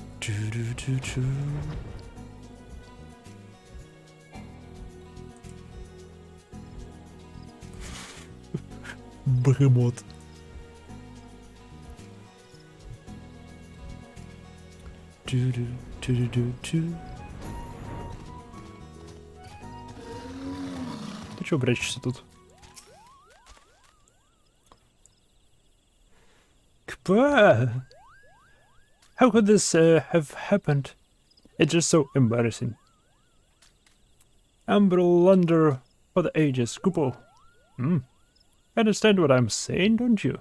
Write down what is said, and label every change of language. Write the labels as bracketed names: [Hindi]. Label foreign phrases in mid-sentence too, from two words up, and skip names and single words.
[Russian] Choo-doo-doo-doo. Бегемот. Чу-ду-чу-ду-чу. Ты чё прячешься тут? Kpa! [English] How could this have happened? It's just so embarrassing. Blunder for the ages, Kupo. Understand what I'm saying, don't you?